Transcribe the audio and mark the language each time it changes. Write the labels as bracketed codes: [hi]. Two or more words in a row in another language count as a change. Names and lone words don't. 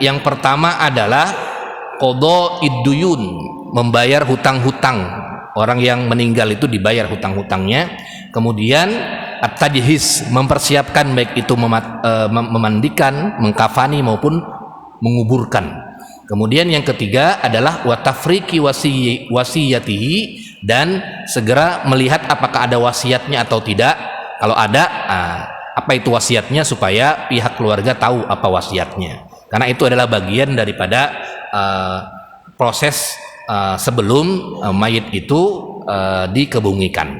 [id] Yang pertama adalah [ar] قضاء الديون, [id] membayar hutang-hutang. Orang yang meninggal itu dibayar hutang-hutangnya. Kemudian at-tajhiz, mempersiapkan, baik itu memandikan, mengkafani maupun menguburkan. Kemudian yang ketiga adalah [ar] وتفريق وصيته, [id] dan segera melihat apakah ada wasiatnya atau tidak. Kalau ada, apa itu wasiatnya, supaya pihak keluarga tahu apa wasiatnya, karena itu adalah bagian daripada proses sebelum mayit itu dikebumikan.